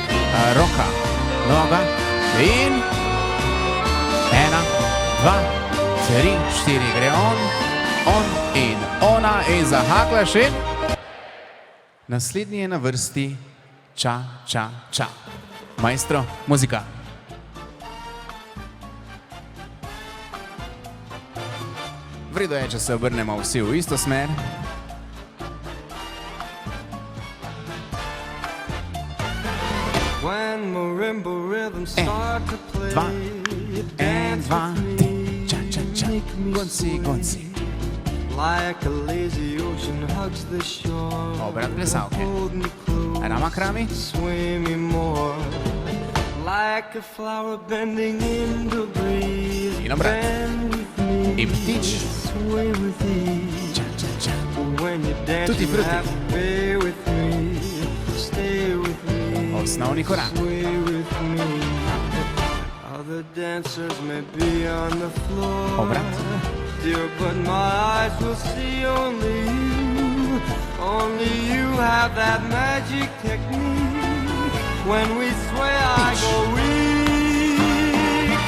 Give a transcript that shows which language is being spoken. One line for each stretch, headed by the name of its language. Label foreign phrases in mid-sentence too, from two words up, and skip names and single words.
Slovenian: Roka, noga in 1, 2, 3, 4 gre on in ona in zahaklaš in naslednji je na vrsti ča, ča, ča. Maestro, muzika. Vredo je, če se obrnemo vsi v isto smer.
English: When marimba rhythms start to play, 1, 2, 3,
Slovenian: ča, ča, ča, gonci, gonci.
English: like a lazy ocean hugs the shore.
Slovenian: Obrat plesavke. Rama krami.
English: Sway me more, like a flower bending in the breeze.
Slovenian: In obrat. I ptič.
English: Sway with ease.
Slovenian: Ča, ča, ča.
English: When you dance,
Italian: Tutti
English: you
Italian: frutti.
English: have to be with me. Stay with me.
Slovenian: Osnovni korak.
English: Sway with me. Other dancers may be on the floor.
Slovenian: Obrat.
English: Dear, but my eyes will see only you. Only you have that magic technique. When we sway, I go weak.